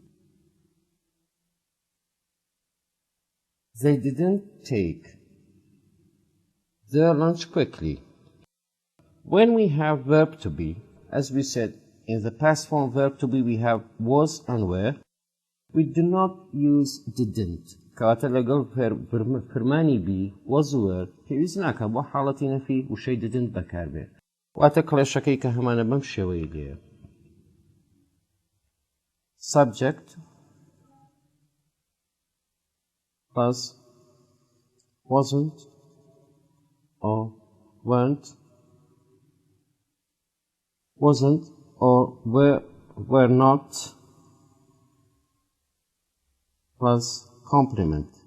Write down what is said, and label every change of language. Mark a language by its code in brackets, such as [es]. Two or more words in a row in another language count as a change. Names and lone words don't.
[en] They didn't take their lunch quickly. When we have verb to be, as we said, in the past form verb to be we have was and were. We do not use didn't. [ku] كواتا لقل فرماني بي [en] was were [ku] كيوزناك بو حالتنا فيه وشي didn't بكار بي. واتكلا شكي كهمانا بمشي ويليه. [en] Subject plus wasn't or weren't, wasn't or were not plus complement.